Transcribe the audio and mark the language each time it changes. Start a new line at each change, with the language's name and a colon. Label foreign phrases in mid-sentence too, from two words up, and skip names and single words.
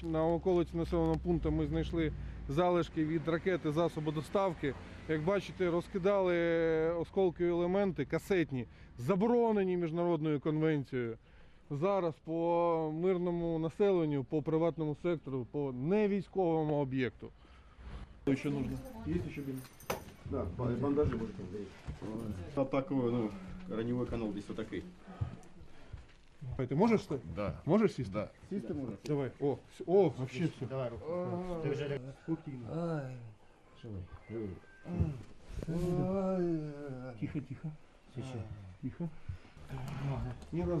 Ukrainian: На околиці населеного пункту ми знайшли залишки від ракети засобу доставки. Як бачите, розкидали осколкові елементи касетні, заборонені міжнародною конвенцією. Зараз по мирному населенню, по приватному сектору, по невійськовому об'єкту. Що ще нужно? Є ще бінт?
Russian: Да, бандажи можете взять. Такой, ну, раневой канал здесь вот такой. Ты можешь встать? Да. Можешь сесть? Да. Сесть ты можешь? Давай. О, вообще все. Давай руку. Спокойно. Тихо, тихо. Тихо. Не разу.